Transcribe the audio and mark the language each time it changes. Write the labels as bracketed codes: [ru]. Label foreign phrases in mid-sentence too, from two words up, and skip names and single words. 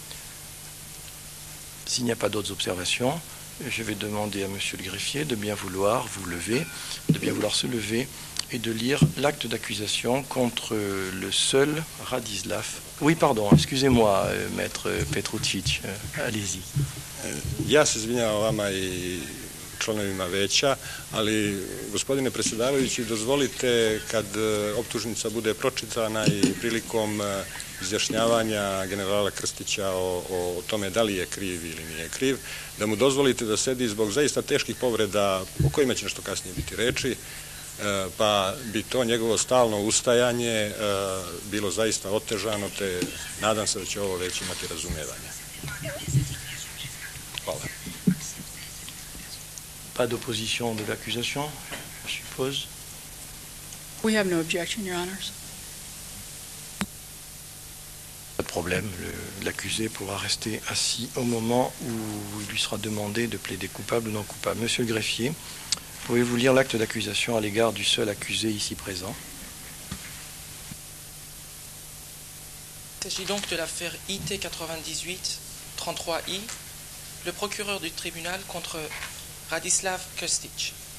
[fr] S'il n'y a pas d'autres observations, je vais demander à monsieur le greffier de bien vouloir se lever et de lire l'acte d'accusation contre le seul Radislav. Oui, pardon, excusez-moi, maître Petručić, allez-y. [sr] Ja se izvinjavam vama i članovima veća, ali gospodine predsjedavajući, dozvolite kad optužnica bude pročitana i prilikom izjašnjavanja generala Krstića o tome da li je kriv ili nije kriv, da mu dozvolite da sedi zbog zaista teških povreda o kojima će nešto kasnije biti reči, pa bi to njegovo stalno ustajanje bilo zaista otežano, te nadam se da će ovo već imati razumijevanje. Hvala. [fr] Pas d'opposition de l'accusation, je suppose. [en] We have no objection, Your Honors. [fr] problème. L'accusé pourra rester assis au moment où il lui sera demandé de plaider coupable ou non coupable. Monsieur le greffier, pouvez-vous lire l'acte d'accusation à l'égard du seul accusé ici présent? Il s'agit donc de l'affaire IT 98-33I, le procureur du tribunal contre Radislav Krstić.